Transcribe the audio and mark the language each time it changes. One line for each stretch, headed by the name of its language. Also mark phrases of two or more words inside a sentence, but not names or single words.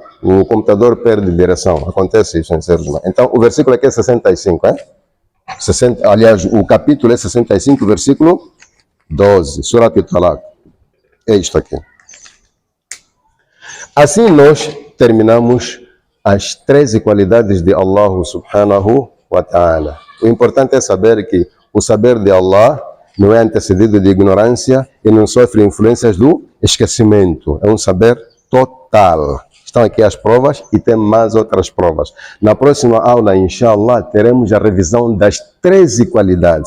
Portuguese: O computador perde direção. Acontece isso em seres humanos. Então, o versículo aqui é 65, hein? 60, aliás, o capítulo é 65, versículo 12. Surat al-Talaq. É isto aqui. Assim nós terminamos as 13 qualidades de Allah
Arabic: سبحانه وتعالى.
Portuguese: O importante é saber que o saber de Allah não é antecedido de ignorância e não sofre influências do esquecimento. É um saber total. Estão aqui as provas e tem mais outras provas. Na próxima aula, inshallah, teremos a revisão das 13 qualidades.